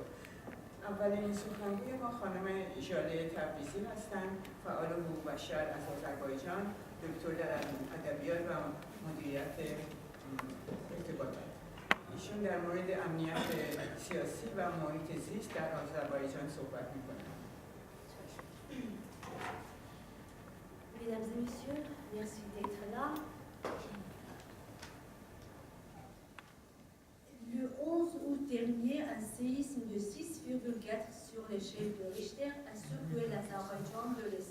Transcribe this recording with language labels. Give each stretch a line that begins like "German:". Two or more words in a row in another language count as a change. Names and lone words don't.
Persian: اولین سخنگوی ما خانم ژاله تبریزی هستند، فعال حقوق بشر از آذربایجان، دکتر در ادبیات و مدیریت ارتباطات. ایشون در مورد امنیت سیاسی و محیط زیست در آذربایجان صحبت می‌کنند.
French: Mesdames et messieurs, merci d'être là. Le 11 août dernier, un séisme de 6,4 sur l'échelle de Richter a secoué l'Azerbaïdjan de l'Est.